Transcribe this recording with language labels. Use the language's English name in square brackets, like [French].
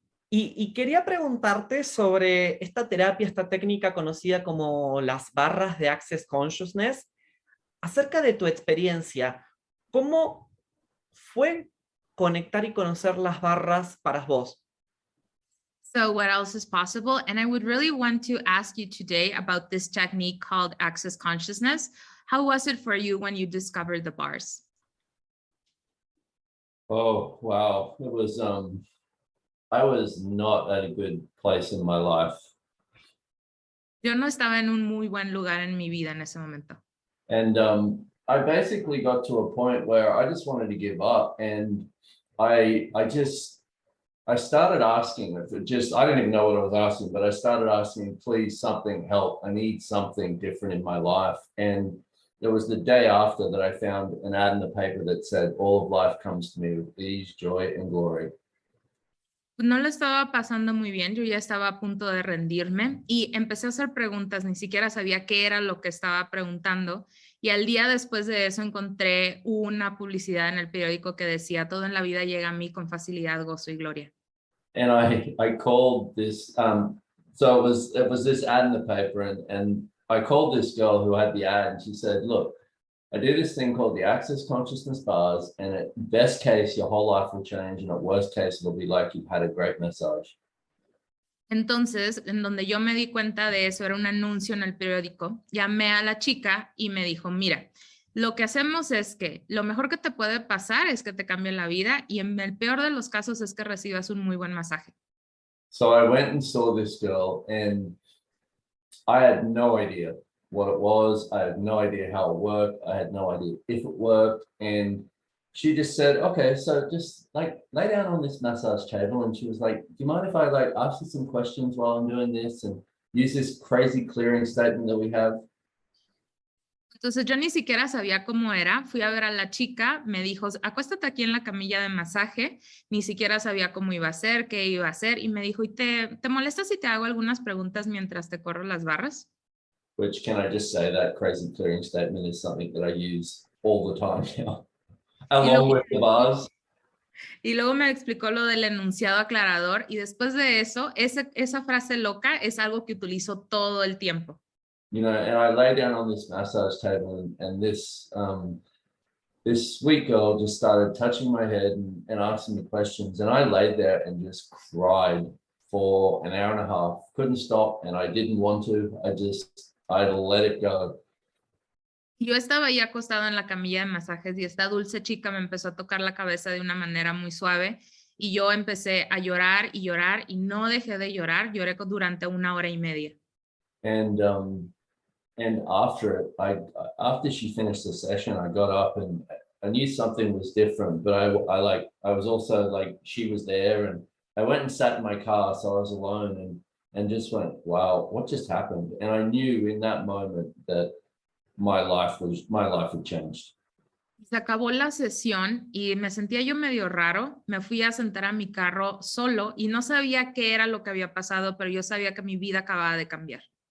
[Spanish] Y quería preguntarte sobre esta terapia, esta técnica conocida como las barras de Access Consciousness, acerca de tu experiencia. ¿Cómo fue conectar y conocer las barras para vos? [English] So what else is possible? And I would really want to ask you today about this technique called Access Consciousness. How was it for you when you discovered the bars? Oh, wow. It was, I was not at a good place in my life. Yo no estaba en un muy buen lugar en mi vida en ese momento. And I basically got to a point where I just wanted to give up. And I started asking, I don't even know what I was asking, but I started asking, please, something help. I need something different in my life. And it was the day after that I found an ad in the paper that said, all of life comes to me with ease, joy, and glory. [Spanish] No lo estaba pasando muy bien, yo ya estaba a punto de rendirme y empecé a hacer preguntas, ni siquiera sabía qué era lo que estaba preguntando y al día después de eso encontré una publicidad en el periódico que decía, todo en la vida llega a mí con facilidad, gozo y gloria. [English] And I called this, so it was this ad in the paper and I called this girl who had the ad and she said, look, I do this thing called the Access Consciousness Bars, and at best case, your whole life will change, and at worst case, it'll be like you've had a great massage. [Spanish] Entonces, en donde yo me di cuenta de eso, era un anuncio en el periódico, llamé a la chica y me dijo, mira, lo que hacemos es que lo mejor que te puede pasar es que te cambie la vida y en el peor de los casos es que recibas un muy buen masaje. [English] So I went and saw this girl, and I had no idea what it was. I had no idea how it worked. I had no idea if it worked. And she just said, okay, so just like lay down on this massage table. And she was like, do you mind if I like ask you some questions while I'm doing this and use this crazy clearing statement that we have? [Spanish] Entonces yo ni siquiera sabía cómo era, fui a ver a la chica, me dijo, acuéstate aquí en la camilla de masaje, ni siquiera sabía cómo iba a ser, qué iba a hacer, y me dijo, ¿y te molesta si te hago algunas preguntas mientras te corro las barras? [English] Which, can I just say, that crazy clearing statement is something that I use all the time now, along with the bars. [Spanish] Y luego me explicó lo del enunciado aclarador, y después de eso, esa frase loca es algo que utilizo todo el tiempo. [English] You know, and I lay down on this massage table and this sweet girl just started touching my head and asking me questions. And I laid there and just cried for an hour and a half. Couldn't stop, and I didn't want to. I let it go. [Spanish] Yo estaba ahí acostada en la camilla de masajes y esta dulce chica me empezó a tocar la cabeza de una manera muy suave y yo empecé a llorar y no dejé de llorar. Lloré durante 1 hora y media. [English] And after it, after she finished the session, I got up and I knew something was different, but I was also like, she was there, and I went and sat in my car, so I was alone and just went, wow, what just happened? And I knew in that moment that my life had changed. [Spanish] Se acabó la sesión y me sentía yo medio raro. Me fui a sentar a mi carro solo y no sabía qué era lo que había pasado, pero yo sabía que mi vida acababa de cambiar.